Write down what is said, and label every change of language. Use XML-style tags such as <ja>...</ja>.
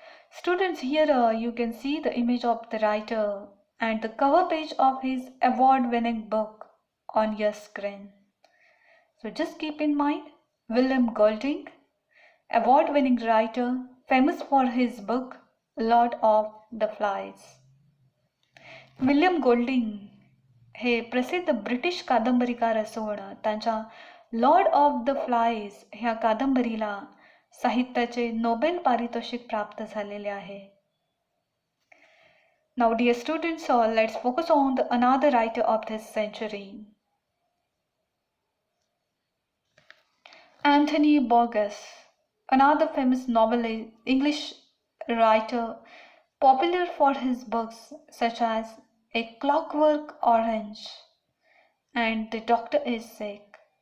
<en>Students, here you can see the image of the writer and the cover page of his award-winning book on your screen. So just keep in mind, William Golding, award-winning writer, famous for his book Lord of the Flies.</en> <mr>William Golding हे प्रसिद्ध British कादंबरीकार असून त्यांच्या Lord of the flies ह्या कादंबरीला साहित्याचे Nobel पारितोषिक प्राप्त झालेले आहे.</mr> <en>Now dear students, let's focus on another writer of this century. Anthony Burgess, another famous novelist, English writer, popular for his books such as A Clockwork Orange and The Doctor is Sick.</en>